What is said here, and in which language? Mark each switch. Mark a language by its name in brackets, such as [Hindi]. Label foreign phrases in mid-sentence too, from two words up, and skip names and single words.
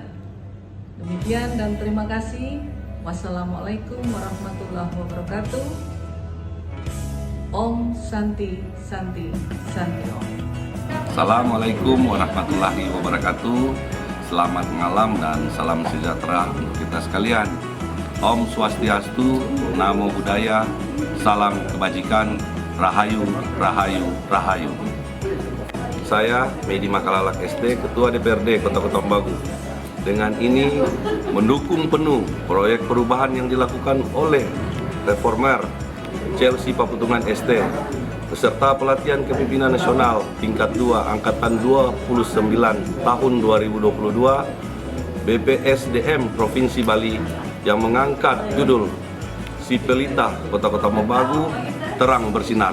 [Indonesian] Demikian dan terima kasih. [Arabic] والسلام عليكم ورحمة الله وبركاته. [Sanskrit] ॐ शान्तिः शान्तिः शान्तिः ॐ. [Arabic] السلام عليكم ورحمة الله وبركاته. [Indonesian] Selamat malam dan salam sejahtera untuk kita sekalian. [Balinese] Om Swastiastu, [Pali] Namo Buddhaya, [Indonesian] salam kebajikan, [Javanese] Rahayu, Rahayu, Rahayu. [Indonesian] Saya Medi Makalalak ST, Ketua DPRD Kota Kota Mobagu. Dengan ini mendukung penuh proyek perubahan yang dilakukan oleh reformer Celsia Paputungan ST beserta pelatihan kepemimpinan nasional tingkat 2 angkatan 29 tahun 2022 BPSDM Provinsi Bali yang mengangkat judul Sipelita Kota-Kota Mobagu Terang Bersinar.